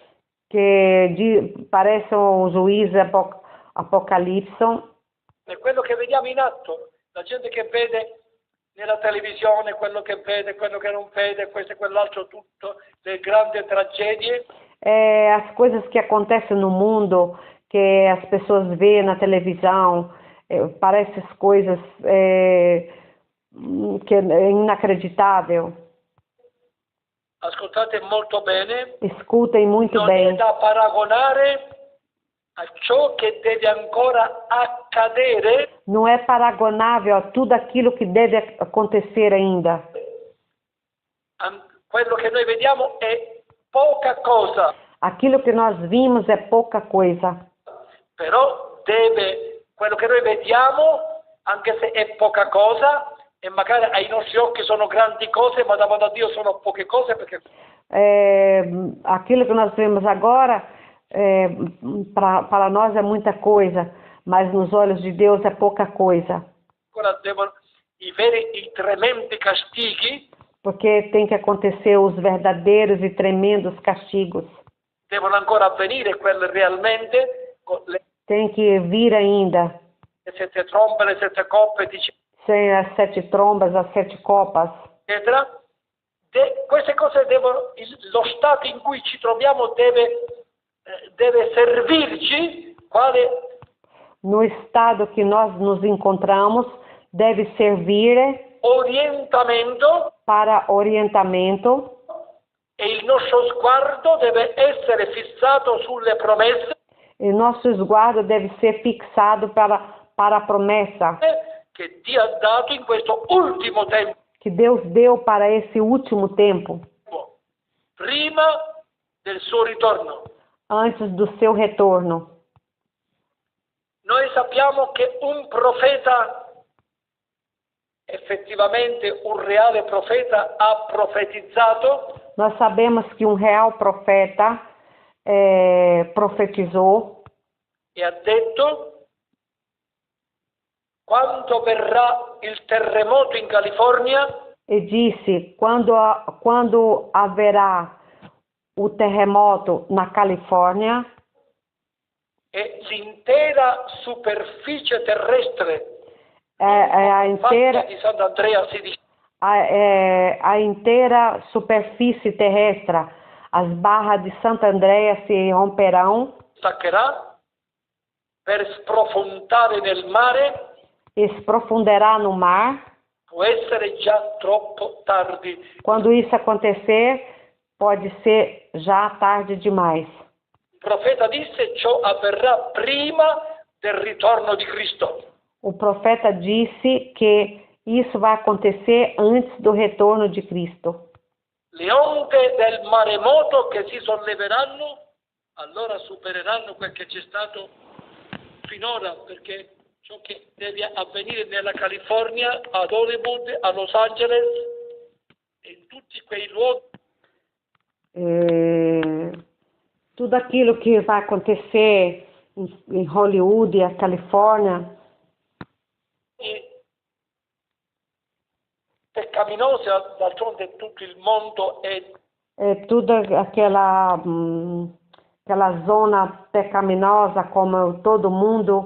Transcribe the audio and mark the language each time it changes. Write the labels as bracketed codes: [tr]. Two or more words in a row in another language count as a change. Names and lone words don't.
[pt] que parece um juízo apocalipse, [it] è quello che vediamo in atto, la gente che vede nella televisione, quello che vede, quello che non vede, questo e quell'altro, tutto, le grandi tragedie. [pt] As coisas que acontecem no mundo, que as pessoas veem na televisão, parecem coisas que é inacreditável. [it] Ascoltate molto bene. [pt] Escutem muito bem. [it] Non è da paragonare a ciò che deve ancora accadere. [pt] Não é paragonável a tudo aquilo que deve acontecer ainda. [it] Quello che noi vediamo è poca cosa. [pt] Aquilo que nós vimos é pouca coisa. [it] Però quello che noi vediamo, anche se è poca cosa, e magari ai nostri occhi sono grandi cose, ma davanti a Dio sono poche cose, perché [pt] aquilo que nós vemos agora, para nós é muita coisa, mas nos olhos de Deus é pouca coisa. [it] I tremendi castighi, [pt] porque tem que acontecer os verdadeiros e tremendos castigos. [it] Devono ancora avvenire quelle realmente. [pt] Tem que vir ainda. [it] Le 7 trombe, le 7 coppe, [pt] sem as 7 trombas, as 7 copas. [it] Eccetera. Queste cose lo stato in cui ci troviamo deve servirci [pt] no estado que nós nos encontramos, deve servir para orientamento. [it] E il nostro sguardo deve essere fissato sulle promesse. [pt] E nosso sguardo deve ser fixado para a promessa [it] che Dio ha dato in questo ultimo tempo. [pt] Que Deus deu para esse último tempo. [it] Prima del suo ritorno. [pt] Antes do seu retorno. [it] Noi sappiamo che un profeta, effettivamente un reale profeta, ha profetizzato [pt] Nós sabemos que um real profeta profetizou [it] e ha detto: quando verrà il terremoto in California, [pt] e disse: quando haverá o terremoto na Califórnia [it] e l'intera superficie terrestre [pt] a inteira, [it] di Sant'Andrea [pt] a inteira superfície terrestre, as barras de Santo André se romperão [it] staccherà per sprofondare nel mare, [pt] e se profundará no mar. [it] può essere già troppo tardi. [pt] Quando isso acontecer, pode ser já tarde demais. [it] Il profeta disse: ciò avverrà prima del ritorno di Cristo. [pt] O profeta disse que isso vai acontecer antes do retorno de Cristo. [it] Le onde del maremoto che si solleveranno, allora supereranno quel che c'è stato finora, perché ciò che deve avvenire nella California, ad Hollywood, a Los Angeles e in tutti quei luoghi [pt] Tudo aquilo que vai acontecer em Hollywood e a Califórnia, [it] peccaminosi, d'altronde tutto il mondo è [pt] toda aquela zona pecaminosa, como todo mundo,